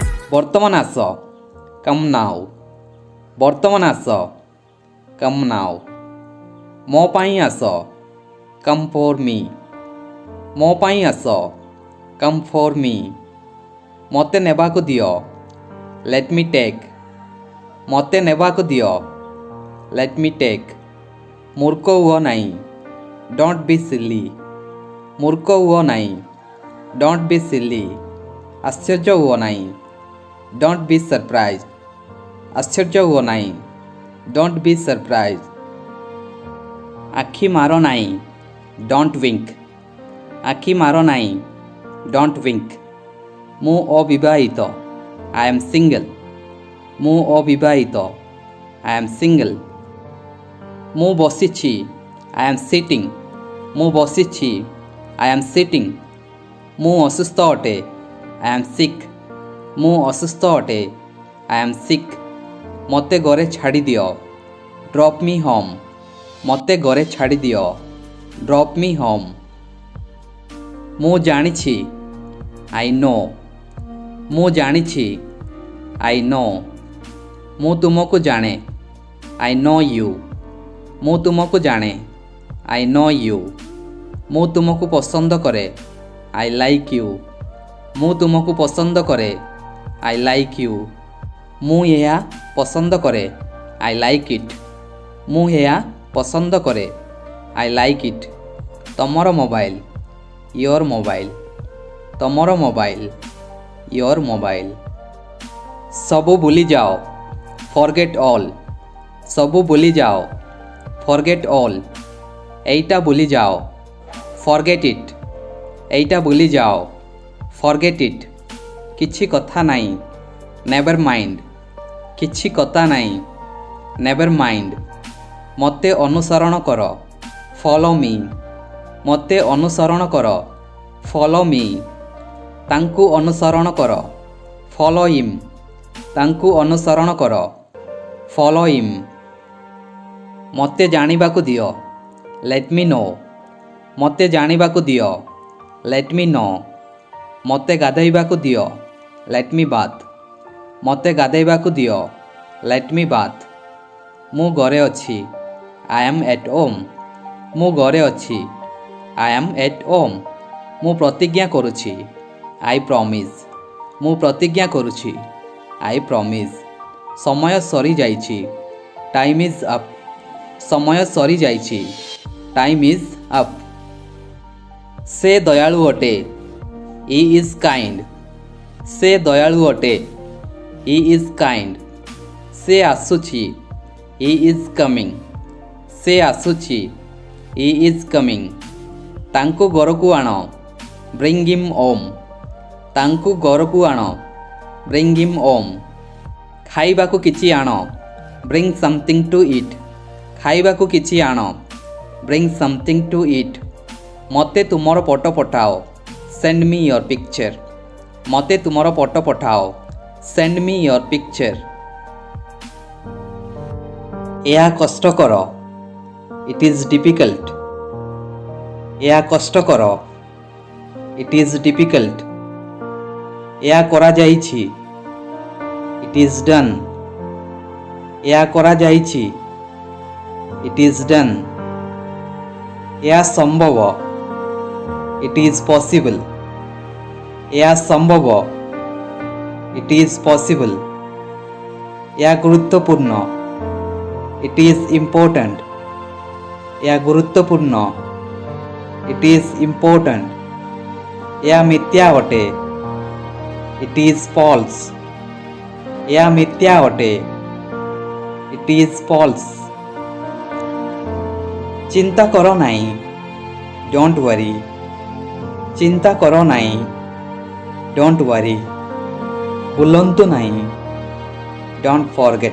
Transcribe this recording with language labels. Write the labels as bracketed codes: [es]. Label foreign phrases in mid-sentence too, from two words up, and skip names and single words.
[or] ବର୍ତ୍ତମାନ ଆସ [en] come now। [or] ବର୍ତ୍ତମାନ ଆସ [en] come now। [or] ମୋ ପାଇଁ ଆସ [en] come for me। [or] ମୋ ପାଇଁ ଆସ [en] come for me। [or] ମୋତେ ନେବାକୁ ଦିଅ [en] let me take। [or] ମୋତେ ନେବାକୁ ଦିଅ [en] let me take। [or] ମୂର୍ଖ ହୁଅ ନାହିଁ [en] don't be silly। [or] ମୂର୍ଖ ହୁଅ ନାହିଁ [en] don't be silly। [or] ଆଶ୍ଚର୍ଯ୍ୟ ହୁଅ ନାହିଁ [en] don't be surprised। [or] ଆଶ୍ଚର୍ଯ୍ୟ ହୁଅ ନାହିଁ [en] don't be surprised। [or] ଆଖି ମାର ନାହିଁ [en] don't wink। [or] ଆଖି ମାର ନାହିଁ [en] don't wink। [or] ମୁଁ ଅବିବାହିତ [en] I am single। [or] ମୁଁ ଅବିବାହିତ [en] I am single। [or] ମୁଁ ବସିଛି [en] I am sitting। [or] ମୁଁ ବସିଛି [en] I am sitting। [or] ମୁଁ ଅସୁସ୍ଥ ଅଟେ [en] I am sick। [or] ମୁଁ ଅସୁସ୍ଥ ଅଟେ [en] I am sick। [or] ମୋତେ ଘରେ ଛାଡ଼ିଦିଅ [en] drop me home। [or] ମୋତେ ଘରେ ଛାଡ଼ିଦିଅ [en] drop me home। [or] ମୁଁ ଜାଣିଛି [en] I know। [or] ମୁଁ ଜାଣିଛି [en] I know। [or] ମୁଁ ତୁମକୁ ଜାଣେ [en] I know you। [or] ମୁଁ ତୁମକୁ ଜାଣେ [en] I know you। [or] ମୁଁ ତୁମକୁ ପସନ୍ଦ କରେ [en] I like you। [or] ମୁଁ ତୁମକୁ ପସନ୍ଦ କରେ [en] I like you। [or] ମୁଁ ଏହା ପସନ୍ଦ କରେ [en] I like it। [or] ମୁଁ ଏହା ପସନ୍ଦ କରେ [en] I like it। [or] ତମର ମୋବାଇଲ [en] your mobile। [or] ତମର ମୋବାଇଲ [en] your mobile। [or] ସବୁ ଭୁଲିଯାଅ [en] forget all। [or] ସବୁ ଭୁଲିଯାଅ [en] forget all। [or] ଏଇଟା ଭୁଲିଯାଅ [en] forget it। [or] ଏଇଟା ଭୁଲିଯାଅ [en] forget it। [or] କିଛି କଥା ନାହିଁ [en] never mind। [or] କିଛି କଥା ନାହିଁ [en] never mind। [or] ମୋତେ ଅନୁସରଣ କର [en] follow me। [or] ମୋତେ ଅନୁସରଣ କର [en] follow me। [or] ତାଙ୍କୁ ଅନୁସରଣ କର [en] follow him। [or] ତାଙ୍କୁ ଅନୁସରଣ କର [en] follow him। [or] ମୋତେ ଜାଣିବାକୁ ଦିଅ [en] let me know। [or] ମୋତେ ଜାଣିବାକୁ ଦିଅ [en] let me know। [or] ମୋତେ ଗାଧୋଇବାକୁ ଦିଅ [en] let me bath। [or] ମୋତେ ଗାଧୋଇବାକୁ ଦିଅ [en] let me bath। [or] ମୁଁ ଘରେ ଅଛି [en] I am at home। [or] ମୁଁ ଘରେ ଅଛି [en] I am at home। [or] ମୁଁ ପ୍ରତିଜ୍ଞା କରୁଛି [en] I promise। [or] ମୁଁ ପ୍ରତିଜ୍ଞା କରୁଛି [en] I promise। [or] ସମୟ ସରିଯାଇଛି [en] time is up। [or] ସମୟ ସରିଯାଇଛି [en] time is up। [or] ସେ ଦୟାଳୁ ଅଟେ [en] he is kind। [or] ସେ ଦୟାଳୁ ଅଟେ [en] he is kind। [or] ସେ ଆସୁଛି [en] he is coming। [or] ସେ ଆସୁଛି [en] he is coming। [or] ତାଙ୍କୁ ଘରକୁ ଆଣ [en] bring him home। [or] ତାଙ୍କୁ ଘରକୁ ଆଣ [en] bring him home। [or] ଖାଇବାକୁ କିଛି ଆଣ [en] bring something to eat। [or] ଖାଇବାକୁ କିଛି ଆଣ [en] bring something to eat। [or] ମୋତେ ତୁମର ଫଟୋ ପଠାଅ [en] send me your picture। [or] ମୋତେ ତୁମର ଫଟୋ ପଠାଅ [en] send me your picture। [or] ଏହା କଷ୍ଟକର [en] it is difficult। [or] ଏହା କଷ୍ଟକର [en] it is difficult। [or] ଏହା କରାଯାଇଛି [en] it is done। [or] ଏହା କରାଯାଇଛି [en] it is done। [or] ଏହା ସମ୍ଭବ [en] it is possible। [or] ଏହା ସମ୍ଭବ [en] it is possible। [or] ଏହା ଗୁରୁତ୍ୱପୂର୍ଣ୍ଣ [en] it is important। [or] ଏହା ଗୁରୁତ୍ୱପୂର୍ଣ୍ଣ [en] it is important। [or] ଏହା ମିଥ୍ୟା ଅଟେ [en] it is false। [or] ଏହା ମିଥ୍ୟା ଅଟେ [en] it is false। [or] ଚିନ୍ତା କର ନାହିଁ [en] don't worry। [or] ଚିନ୍ତା କର ନାହିଁ [en] don't worry। [or] ଭୁଲନ୍ତୁ ନାହିଁ [en] don't forget।